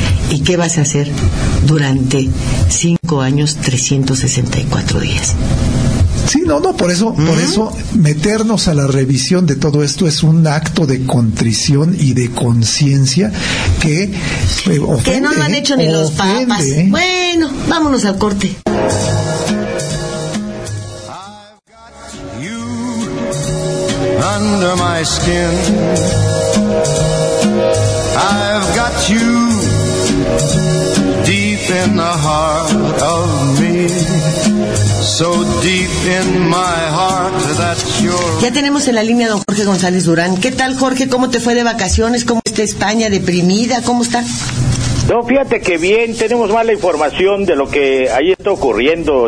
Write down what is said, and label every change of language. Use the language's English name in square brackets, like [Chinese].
[Spanish] ¿Y qué vas a hacer durante 5 años, 364 días? Sí, no, por eso, uh-huh. Por eso meternos a la revisión de todo esto es un acto de contrición y de conciencia que ofende, que no lo han hecho ni los papas. Bueno, vámonos al corte. [English] I've got you under my skin. I've got you deep in the heart of me. So deep in my heart that you're... [Spanish] Ya tenemos en la línea a don Jorge González Durán. ¿Qué tal, Jorge? ¿Cómo te fue de vacaciones? ¿Cómo está España? ¿Deprimida? ¿Cómo está? No, fíjate que bien. Tenemos mala información de lo que ahí está ocurriendo.